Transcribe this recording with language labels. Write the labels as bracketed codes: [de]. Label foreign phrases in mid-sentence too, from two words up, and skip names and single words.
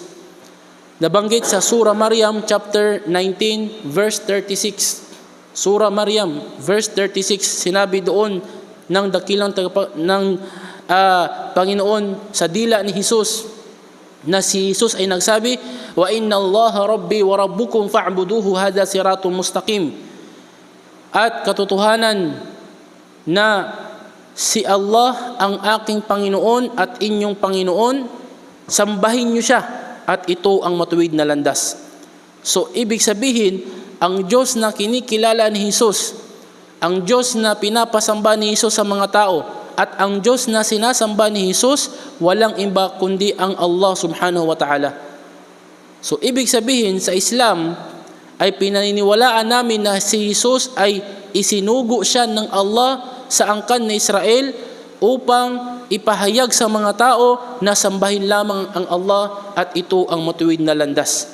[tl] Nabanggit sa Surah Maryam [en] chapter 19 verse 36. [tl] Surah Maryam verse 36, sinabi doon ng dakilang Panginoon sa dila ni Jesus, na si Jesus ay nagsabi, [ar] وإن الله ربي وربكم فاعبدوه هذا صراط مستقيم. [tl] At katotohanan na si Allah ang aking Panginoon at inyong Panginoon, sambahin niyo siya at ito ang matuwid na landas. So ibig sabihin, ang Diyos na kinikilala ni Jesus, ang Diyos na pinapasamba ni Jesus sa mga tao, at ang Diyos na sinasamba ni Jesus, walang iba kundi ang [ar] الله سبحانه وتعالى. [tl] So ibig sabihin, sa Islam ay pinaniniwalaan namin na si Jesus ay isinugo siya ng Allah sa angkan na Israel upang ipahayag sa mga tao na sambahin lamang ang Allah at ito ang matuwid na landas.